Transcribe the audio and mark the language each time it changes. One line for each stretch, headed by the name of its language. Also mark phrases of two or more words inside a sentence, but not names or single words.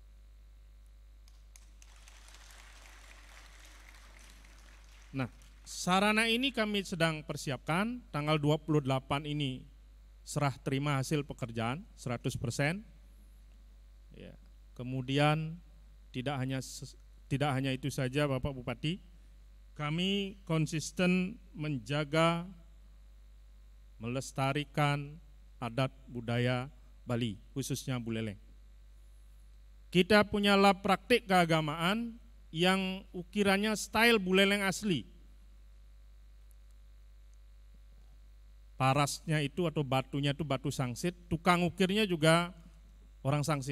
Indonesian: Nah, sarana ini kami sedang persiapkan, tanggal 28 ini serah terima hasil pekerjaan 100%. Ya. Kemudian tidak hanya itu saja Bapak Bupati, kami konsisten menjaga, melestarikan adat budaya Bali, khususnya Buleleng. Kita punya lab praktik keagamaan yang ukirannya style Buleleng asli. Parasnya itu atau batunya itu batu sangsit, tukang ukirnya juga orang sangsit.